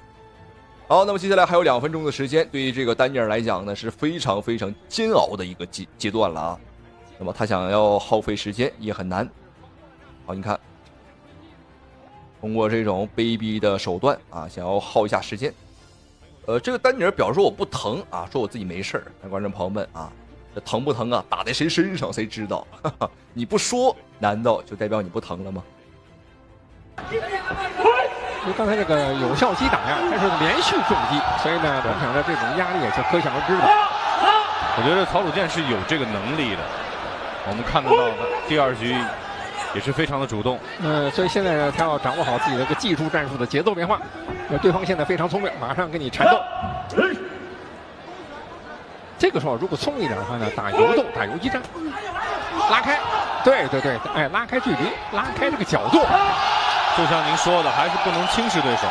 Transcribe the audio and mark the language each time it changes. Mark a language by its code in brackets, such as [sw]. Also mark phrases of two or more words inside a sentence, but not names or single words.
[zh] 好，那麼接下來還有2分鐘的時間，對於這個丹尼爾來講呢，是非常非常煎熬的一個階段了啊。那麼他想要耗費時間也很難。好，你看。通過這種卑鄙的手段啊，想要耗一下時間。這個丹尼爾表示說我不疼啊，說我自己沒事兒。但觀眾朋友們啊，這疼不疼啊？打在誰身上誰知道？哈哈，你不說，難道就代表你不疼了嗎？因為剛才這個有效擊打呀，它是連續重擊，所以呢，本場的這種壓力也是可想而知的。我覺得曹魯健是有這個能力的，我們看得到的第2局。也是非常的主動，所以現在呢，他要掌握好自己的這個技術戰術的節奏變化。對方現在非常聰明，馬上跟你纏鬥。這個時候如果聰明一點的話呢，打游鬥，打游擊戰，拉開，對，拉開距離，拉開這個角度。就像您說的，還是不能輕視對手。